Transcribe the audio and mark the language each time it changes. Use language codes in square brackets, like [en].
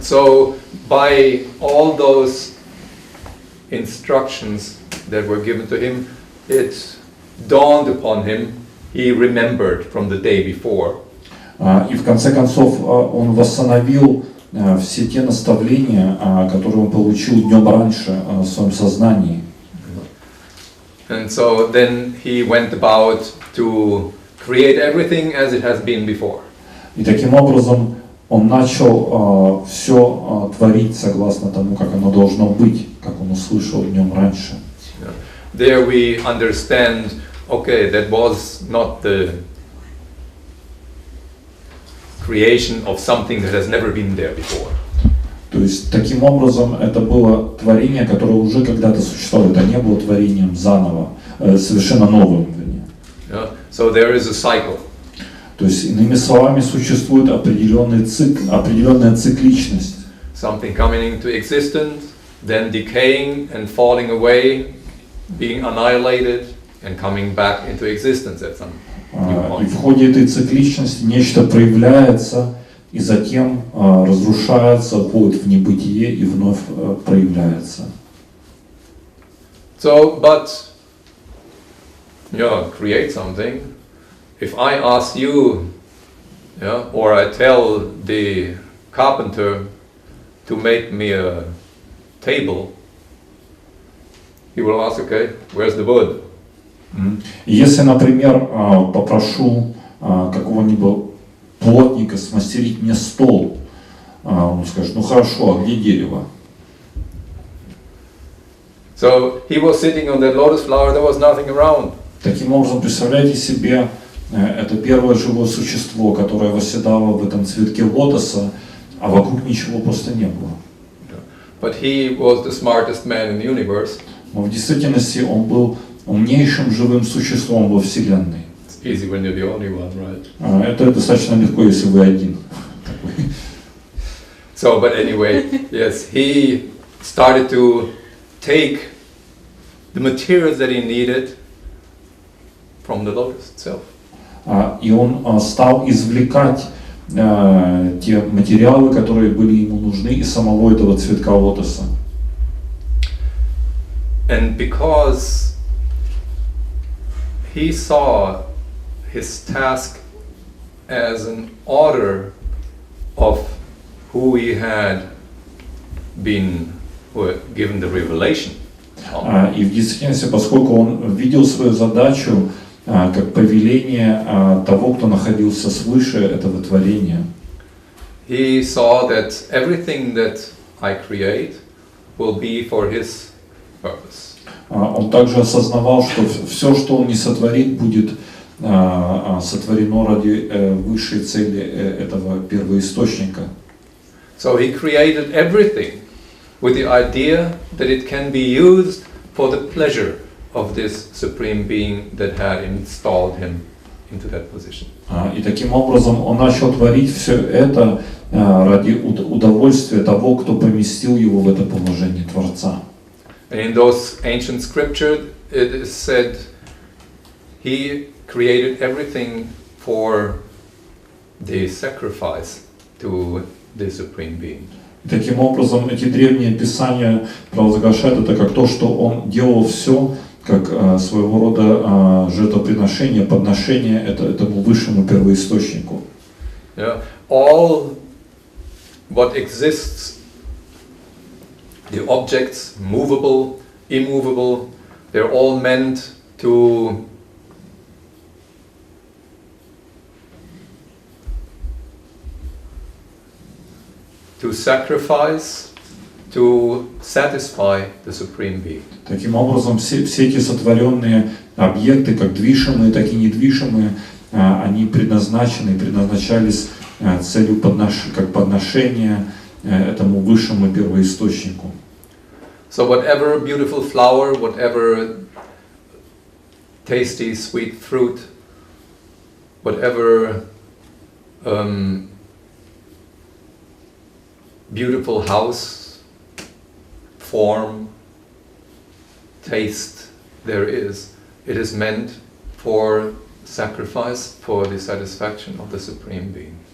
[en] So by all those instructions that were given to him, it dawned upon him, he remembered from the day before. [ru] И в конце концов он восстановил все те наставления, которые он получил днем раньше в своем сознании. [en] And so then he went about to create everything as it has been before. [ru] И таким образом он начал все творить согласно тому, как оно должно быть, как он услышал днем раньше. [en] There we understand, okay, that was not the creation of something that has never been there before. [ru] То есть таким образом это было творение, которое уже когда-то существовало. Это не было творением заново, совершенно новым. [en] Yeah. So there is a cycle. [ru] То есть иными словами существует определенный цикл, определенная цикличность. [en] Something coming into existence, then decaying and falling away, being annihilated and coming back into existence at some new point. [ru] И в ходе этой цикличности нечто проявляется и затем разрушается, уходит в небытие и вновь проявляется. [en] So, but create something. If I ask you, or I tell the carpenter to make me a table, he will ask, okay, where's the wood? [ru] Если, например, попрошу какого-нибудь плотника смастерить мне стол, он скажет, ну хорошо, а где дерево? [en] So he was sitting on that lotus flower, there was nothing around. [ru] Таким образом, представляете себе, это первое живое существо, которое восседало в этом цветке лотоса, а вокруг ничего просто не было. [en] But he was the smartest man in the universe. [ru] Но в действительности он был умнейшим живым существом во Вселенной. [en] It's easy when you're the only one, right? [ru] Это достаточно легко, если вы один. [en] So, but anyway, yes, he started to take the materials that he needed from the lotus itself. [ru] И он стал извлекать те материалы, которые были ему нужны из самого этого цветка лотоса. [en] And because he saw his task as an order of who he had been given the revelation. [ru] И в действительности, поскольку он видел свою задачу как повеление того, кто находился свыше этого творения, [en] he saw that everything that I create will be for his purpose. [ru] Он также осознавал, что все, что он не сотворит, будет сотворено ради высшей цели этого первоисточника. [en] So he created everything with the idea that it can be used for the pleasure of this supreme being that had installed him into that position. [ru] И таким образом он начал творить все это ради удовольствия того, кто поместил его в это положение Творца. [en] And in those ancient scriptures, it is said he created everything for the sacrifice to the supreme being. [ru] Таким образом, эти древние писания провозглашают это как то, что он делал все как своего рода жертвоприношение, подношение этому высшему первоисточнику. [en] Yeah. All what exists, the objects, movable, immovable, they're all meant to sacrifice, to satisfy the Supreme Being. [ru] Таким образом, все эти сотворенные объекты, как движимые, так и недвижимые, они предназначались целью как подношение этому высшему первоисточнику. [en] So whatever beautiful flower, whatever tasty sweet fruit, whatever beautiful house, form, taste there is, it is meant for sacrifice, for the satisfaction of the Supreme Being.